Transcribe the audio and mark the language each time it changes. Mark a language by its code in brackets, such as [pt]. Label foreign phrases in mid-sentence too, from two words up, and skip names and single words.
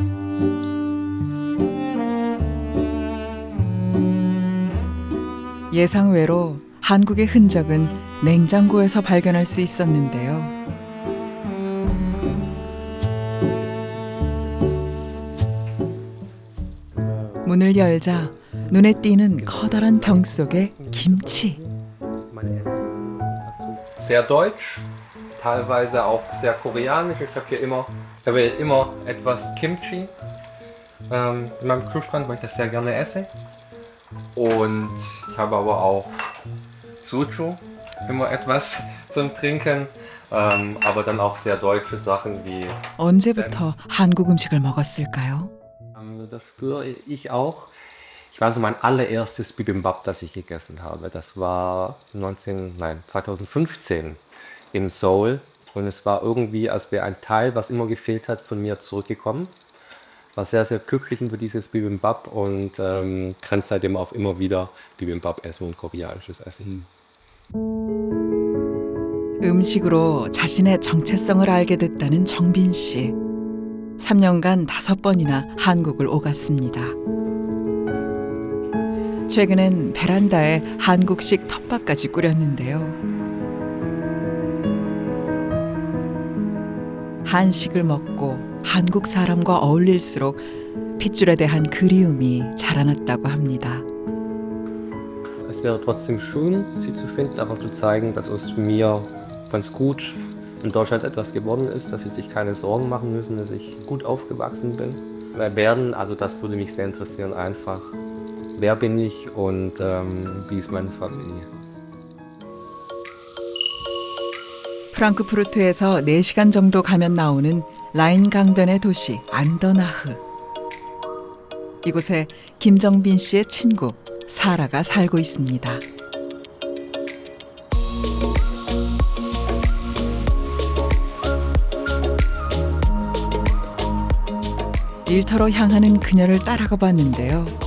[ko] 예상외로 한국의 흔적은 냉장고에서 발견할 수 있었는데요. 문을 열자 눈에 띄는 커다란 병 속에 김치. [de] Sehr deutsch, teilweise auch sehr koreanisch. Ich habe immer etwas Kimchi in meinem Kühlschrank, weil ich das sehr gerne esse. Und ich habe aber auch Soju, immer etwas zum Trinken, aber dann auch sehr deutsche Sachen wie. [ko] 언제부터 한국 음식을 먹었을까요? [de] Früher ich auch. Ich weiß noch, mein allererstes Bibimbap, das ich gegessen habe. Das war 2015 in Seoul. Und es war irgendwie, als wäre ein Teil, was immer gefehlt hat, von mir zurückgekommen. War sehr, sehr glücklich über dieses Bibimbap und grenzt seitdem auf immer wieder Bibimbap essen und koreanisches Essen. [ko] 음식으로 자신의 정체성을 알게 됐다는 정빈 씨. 3년간 5번이나 한국을 오갔습니다. 최근엔 베란다에 한국식 텃밭까지 꾸렸는데요. 한식을 먹고 한국 사람과 어울릴수록 핏줄에 대한 그리움이 자라났다고 합니다. [de] Es wäre trotzdem schön, sie zu finden, einfach zu zeigen, dass aus mir ganz gut in Deutschland etwas geworden ist, dass sie sich keine Sorgen machen müssen, dass ich gut aufgewachsen bin. Wer werden, also das würde mich sehr interessieren, einfach, wer bin ich und wie ist meine Familie. [ko] 프랑크푸르트에서 4시간 정도 가면 나오는 라인 강변의 도시 안더나흐. 이곳에 김정빈 씨의 친구 사라가 살고 있습니다. 일터로 향하는 그녀를 따라가 봤는데요.